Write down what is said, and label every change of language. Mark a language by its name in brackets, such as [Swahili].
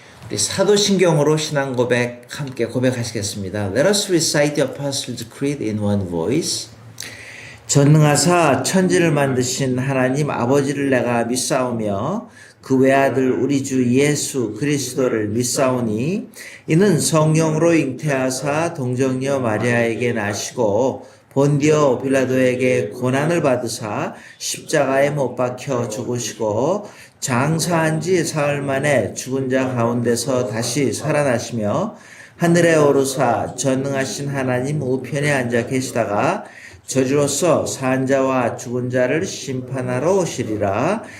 [Korean] 우리 사도신경으로 신앙 고백 함께 고백하시겠습니다. [English] Let us recite the Apostles' Creed in one voice. [Korean] 전능하사 천지를 만드신 하나님 아버지를 내가 믿사오며 그 외아들 우리 주 예수 그리스도를 믿사오니 이는 성령으로 잉태하사 동정녀 마리아에게 나시고 본디오 빌라도에게 고난을 받으사 십자가에 못 박혀 죽으시고 장사한 지 사흘 만에 죽은 자 가운데서 다시 살아나시며 하늘에 오르사 전능하신 하나님 우편에 앉아 계시다가 저주로서 산 자와 죽은 자를 심판하러 오시리라.